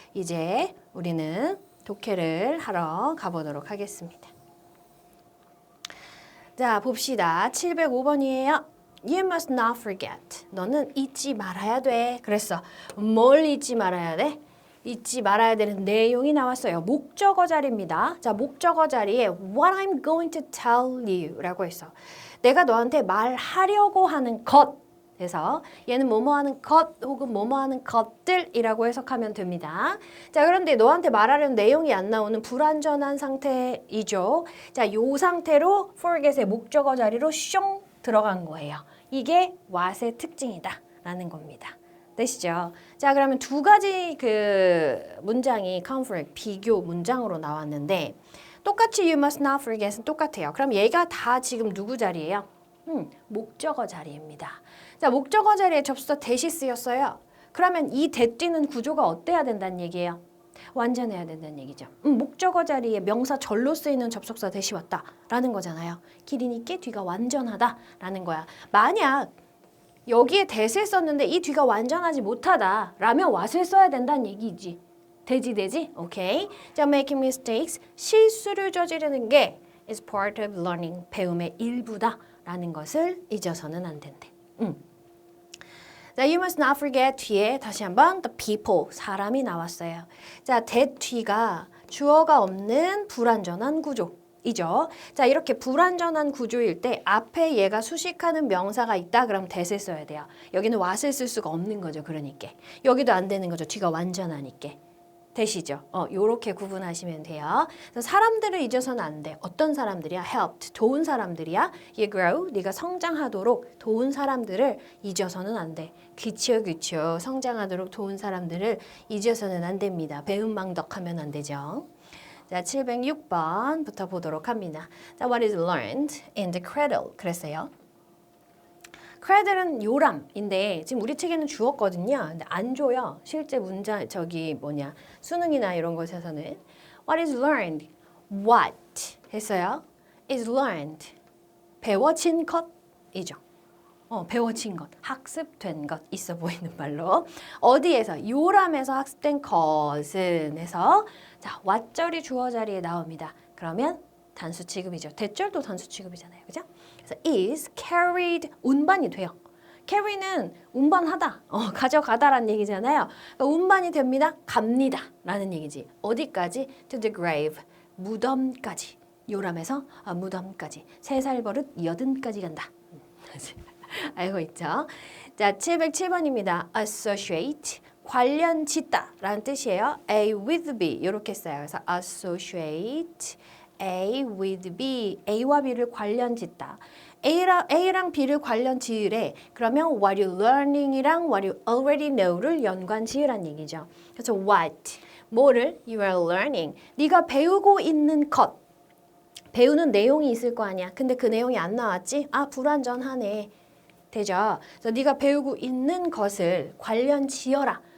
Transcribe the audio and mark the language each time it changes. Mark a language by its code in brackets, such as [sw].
[ko] 이제 우리는 독해를 하러 가보도록 하겠습니다. 자, 봅시다. 705번이에요. [en] You must not forget. [ko] 너는 잊지 말아야 돼. 그랬어. 뭘 잊지 말아야 돼? 잊지 말아야 되는 내용이 나왔어요. 목적어 자리입니다. 자, 목적어 자리에 [en] what I'm going to tell you [ko] 라고 했어. 내가 너한테 말하려고 하는 것. 그래서 얘는 뭐뭐 하는 것 혹은 뭐뭐 하는 것들이라고 해석하면 됩니다. 자, 그런데 너한테 말하려는 내용이 안 나오는 불완전한 상태이죠. 자, 요 상태로 forget의 목적어 자리로 숑 들어간 거예요. 이게 what의 특징이다 라는 겁니다. 되시죠? 자, 그러면 두 가지 그 문장이 conflict, 비교 문장으로 나왔는데 똑같이 [en] you must not forget [ko] 은 똑같아요. 그럼 얘가 다 지금 누구 자리예요? 목적어 자리입니다. 자, 목적어 자리에 접수사 that이 쓰였어요. 그러면 이 that 뒤는 구조가 어때야 된다는 얘기예요? 완전해야 된다는 얘기죠. 목적어 자리에 명사 절로 쓰이는 접속사 that이 왔다라는 거잖아요. 기린이께 뒤가 완전하다라는 거야. 만약 여기에 that을 썼는데 이 뒤가 완전하지 못하다 라면 what을 써야 된다는 얘기지. 되지? 오케이. 자, [en] making mistakes. [ko] 실수를 저지르는 게 [en] is part of learning. [ko] 배움의 일부다 라는 것을 잊어서는 안 된대. 자, [en] you must not forget [ko] 뒤에 다시 한번 [en] the people. [ko] 사람이 나왔어요. 자, that 뒤가 주어가 없는 불완전한 구조이죠. 자, 이렇게 불완전한 구조일 때 앞에 얘가 수식하는 명사가 있다 그럼 that을 써야 돼요. 여기는 what을 쓸 수가 없는 거죠. 그러니까 여기도 안 되는 거죠. 뒤가 완전하니까. 되시죠? 요렇게 구분하시면 돼요. 그래서 사람들을 잊어서는 안 돼. 어떤 사람들이야? helped. 도운 사람들이야. [en] you grow. [ko] 네가 성장하도록 도운 사람들을 잊어서는 안 돼. 그쵸. 성장하도록 도운 사람들을 잊어서는 안 됩니다. 배은망덕하면 안 되죠. 자, 706번부터 보도록 합니다. [en] 자, what is learned in the cradle? [ko] 그랬어요. cradle은 요람인데 지금 우리 책에는 주었거든요. 근데 안 줘요. 실제 문장 수능이나 이런 곳에서는 [en] what is learned? [ko] what 했어요. [en] is learned [ko] 배워진 것이죠. 배워진 것, 학습된 것 있어 보이는 말로 어디에서 요람에서 학습된 것은 해서 자 what절이 주어 자리에 나옵니다. 그러면 단수 취급이죠. 대절도 단수 취급이잖아요. 그죠? 그래서 [en] is carried [ko] 운반이 돼요. carry는 운반하다, 가져가다라는 얘기잖아요. 그러니까 운반이 됩니다. 갑니다. 라는 얘기지. 어디까지? [en] to the grave. [ko] 무덤까지. 요람에서 무덤까지. 3살 버릇 80까지 간다. 알고 있죠? 자, 707번입니다. associate. 관련 짓다 라는 뜻이에요. [en] A with B [ko] 이렇게 써요. 그래서 [en] associate A with B, [ko] A와 B를 관련 짓다. A랑 B를 관련 지으래. [en] 그러면 what you learning이랑 what you already know를 [ko] 연관 지으란 얘기죠. [en] 그래서 what, [ko] 뭐를 [en] you are learning. [ko] 네가 배우고 있는 것. 배우는 내용이 있을 거 아니야. 근데 그 내용이 안 나왔지? 아, 불완전하네. 되죠? 그래서 네가 배우고 있는 것을 관련 지어라.